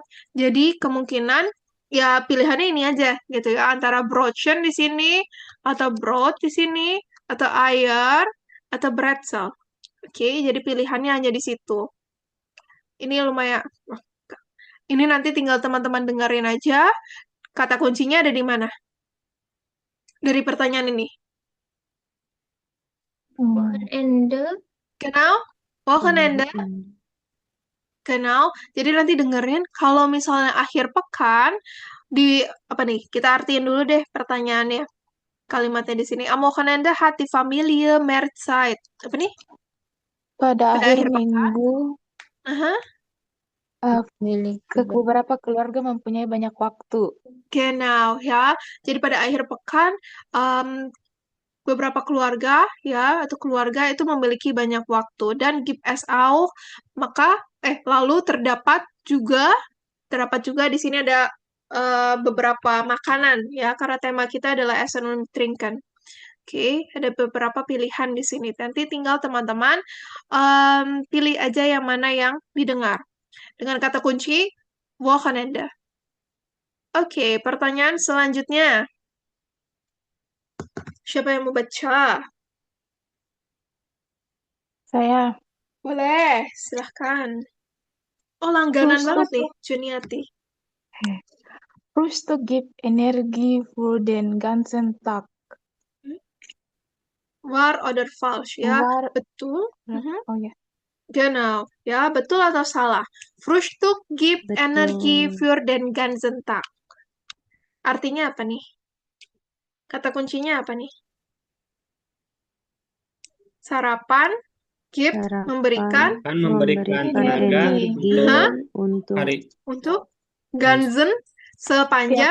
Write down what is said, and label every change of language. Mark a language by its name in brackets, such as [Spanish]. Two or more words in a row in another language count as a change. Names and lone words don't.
[Indonesian] Jadi kemungkinan ya pilihannya ini aja gitu ya, antara Brötchen di sini atau Brot di sini atau Eier atau Brezel. Oke, jadi pilihannya hanya di situ. Ini lumayan. Ini nanti tinggal teman-teman dengerin aja. Kata kuncinya ada di mana? Dari pertanyaan ini. Wochenende, [German] Genau? Wochenende? Genau. [Indonesian] Jadi nanti dengerin kalau misalnya akhir pekan di apa nih? Kita artiin dulu deh pertanyaannya. Kalimatnya di sini. [German] Am Wochenende hat die Familie mehr Zeit. [Indonesian] Apa nih? Pada Pada akhir akhir pekan. minggu, Aha. beberapa keluarga mempunyai banyak waktu. Genau, ya. Jadi pada akhir pekan, beberapa keluarga, ya, atau keluarga itu memiliki banyak waktu. [German] Dan gibt es auch, [Indonesian] maka, lalu terdapat juga di sini ada beberapa makanan, ya, karena tema kita adalah [German] Essen und Trinken. [Indonesian] Oke, ada beberapa pilihan di sini. Nanti tinggal teman-teman pilih aja yang mana yang didengar. Dengan kata kunci, Wochenende. Oke, pertanyaan selanjutnya. Siapa yang mau baca? Saya Boleh, silahkan. Oh, langganan Frühstück, banget nih, Juniati. [German] Frühstück gibt Energie für den ganzen Tag. War oder falsch, ya. War, [Indonesian] Betul. oh ya, Genau. Ya, betul atau salah? [German] Frühstück gibt Energie [Indonesian] Betul. [German] für den ganzen Tag. [Indonesian] Artinya apa nih? Kata kuncinya apa nih? Sarapan, gibt, memberikan, Kan memberikan tenaga energi Hah? untuk hari untuk ganzen sepanjang